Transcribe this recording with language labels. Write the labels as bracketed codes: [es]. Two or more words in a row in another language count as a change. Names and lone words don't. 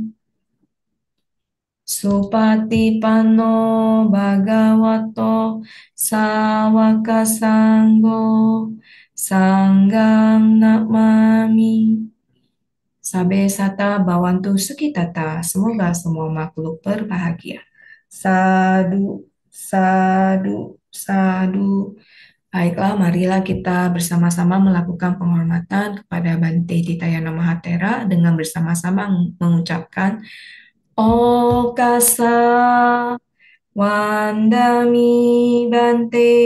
[pi] Supatipanno bhagavato sawaka sanggo sanggam namami Sabe sata bawantu sukitata. [id] Semoga semua makhluk berbahagia. [pi] Sadu, sadu, sadu. [id] Baiklah, marilah kita bersama-sama melakukan penghormatan kepada Bante Titayana Mahatera dengan bersama-sama mengucapkan [pi] Okasa Wandami Bante.